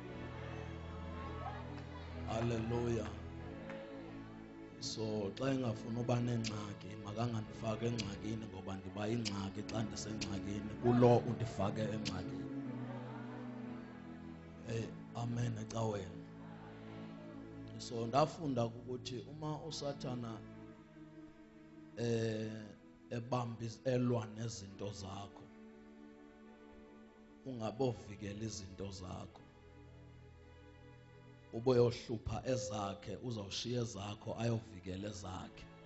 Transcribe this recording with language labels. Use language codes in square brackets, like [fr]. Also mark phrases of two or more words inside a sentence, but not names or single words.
[xh] Hallelujah. So xa engafuni uba nengxaki makangandifaki engxakini ngoba ndiba yingxaki xa ndisengxakini kulo undifake engxakini. Amen ecaweni. [zu] So ndafunda ukuthi uma usathana elwa nezinto zakho ungabovikela izinto zakho. [xh] Uboyohlupha ezakhe uzawushiya ezakho ayovikela ezakhe.